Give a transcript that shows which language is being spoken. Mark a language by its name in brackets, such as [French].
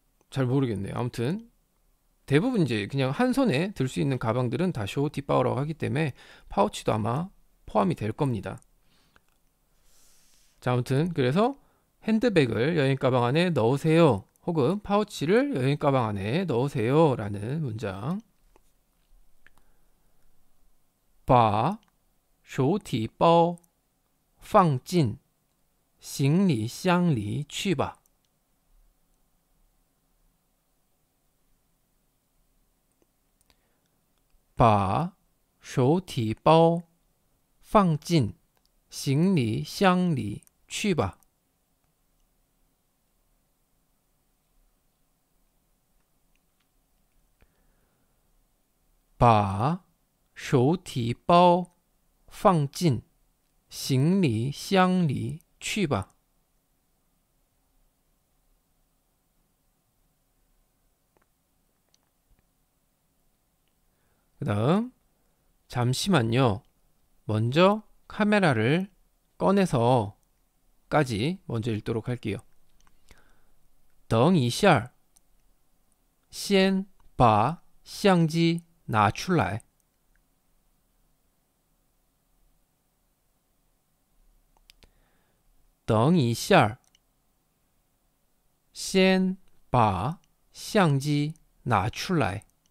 [Korean] 잘 모르겠네요. 아무튼 대부분 이제 그냥 한 손에 들 수 있는 가방들은 다 쇼티바오라고 하기 때문에 파우치도 아마 포함이 될 겁니다. 자, 아무튼 그래서 핸드백을 여행 가방 안에 넣으세요. 혹은 파우치를 여행 가방 안에 넣으세요. 라는 문장. [Chinese] 把手提包放进行李箱里去吧。把手提包放进行李箱里去吧。把手提包放进行李箱里去吧。 [Korean] 그 다음 잠시만요. 먼저 카메라를 꺼내서 까지 먼저 읽도록 할게요. [Chinese] 等一下先把相机拿出来等一下先把相机拿出来